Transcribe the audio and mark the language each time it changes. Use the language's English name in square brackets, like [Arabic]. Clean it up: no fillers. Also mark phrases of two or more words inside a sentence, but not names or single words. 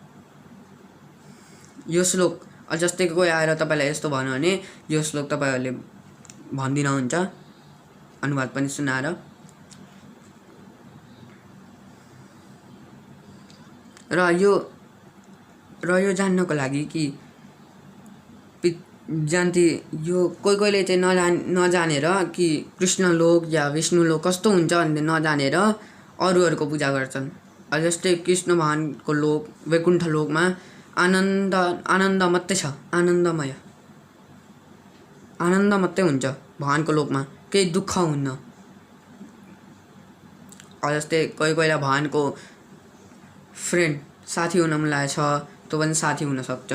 [Nepali] यो श्लोक जस्तै कोही आएर तपाईँलाई यस्तो भन्यो भने यो श्लोक तपाईँहरूले भन्दिन हुन्छ अनुवाद पनि सुनाएर। र यो जान्नको लागि कि यो कोही कोहीले चाहिँ नजानेर कि कृष्ण लोक या विष्णु लोक कस्तो हुन्छ भन्ने नजानेर अरूहरूको पूजा गर्छन्। जस्तै कृष्ण भगवानको लोक वैकुण्ठ लोकमा आनन्द मात्रै छ, आनन्द मात्रै हुन्छ भगवानको लोकमा, केही दुःख हुन्न। जस्तै कोही कोहीलाई भगवानको फ्रेन्ड साथी हुन मन लागेको छ त्यो पनि साथी हुनसक्छ।